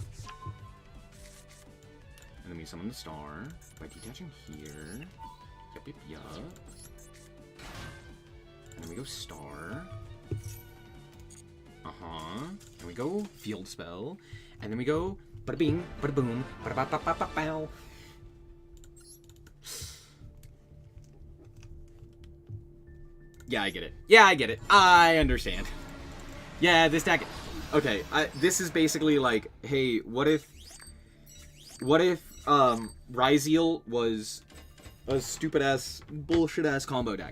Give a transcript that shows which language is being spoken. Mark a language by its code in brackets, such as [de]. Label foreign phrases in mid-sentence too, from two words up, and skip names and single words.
[en] And then we summon the star by detaching here. Yup. And then we go star. And we go field spell. And then we go bada bing, bada boom, bada ba ba ba ba bow. Yeah, I get it. I understand. Yeah, this deck... Okay, this is basically like, hey, what if Ryzeal was a stupid-ass, bullshit-ass combo deck?